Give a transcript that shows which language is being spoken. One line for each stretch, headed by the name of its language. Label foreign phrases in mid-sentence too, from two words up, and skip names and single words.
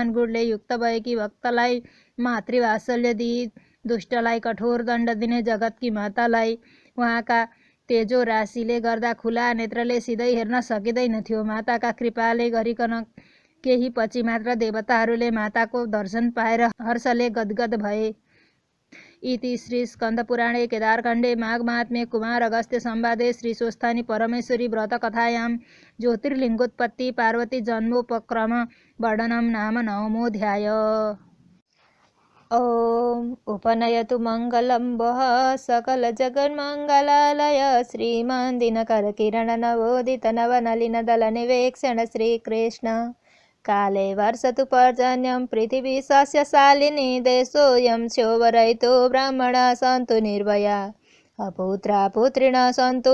Nepali: महान गुणले युक्त भएकी भक्तलाई मातृवात्सल्य दिई दुष्टलाई कठोर दण्ड दिने जगतकी मातालाई उहाँका तेजो राशिले गर्दा खुला नेत्रले सिधै हेर्न सकिँदैनथ्यो। माताका कृपाले गरिकन केही पछि मात्र देवताहरूले माताको दर्शन पाएर हर्षले गदगद भए।
Sanskrit: इति श्री स्कन्दपुराणे केदारखण्डे माघमाहात्म्ये कुमार अगस्त्य संवादे श्री स्वस्थानी परमेश्वरी व्रतकथायां ज्योतिर्लिङ्गोत्पत्ति पार्वती जन्मोपक्रम वर्णनं नाम 9मोऽध्याय। ॐ उपनयतु मङ्गलं वः सकलजगन्मङ्गलालय श्रीमान् दिनकरकिरणनवोदितनवनलिनदलनिवेक्षण श्रीकृष्ण काले वर्षतु पर्जन्यं पृथिवी सस्यशालिनी देशोऽयं क्षोभरहितो ब्राह्मणाः सन्तु निर्भया अपुत्रा पुत्रिणः सन्तु